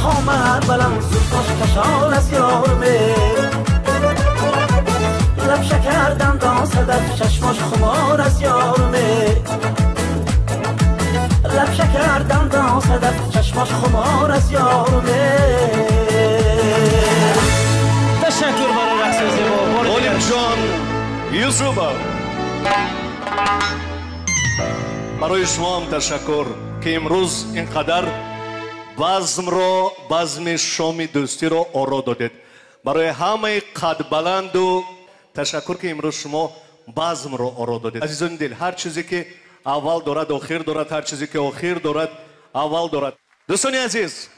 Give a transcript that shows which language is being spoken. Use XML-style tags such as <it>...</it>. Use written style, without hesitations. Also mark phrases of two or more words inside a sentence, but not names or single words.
<fa>قامت بلند زلفاش کشان از یارمه لب شکر دندان صدف چشماش خمار از یارمه لب شکر دندان صدف چشماش خمار از یارمه تشکر برای رقص زیبا</fa> <tg>олим ҷон юсупов барои шумо ҳам ташаккур ки имрӯз ин қадар базми шоми дӯстиро оро додед барои ҳамаи қадбаланду ташаккур ки имрӯз шумо базмро оро додед азизони дил ҳар чизе ки аввал дорад охир дорад ҳар чизе ки охир дорад аввал дорад дӯстони азиз</tg>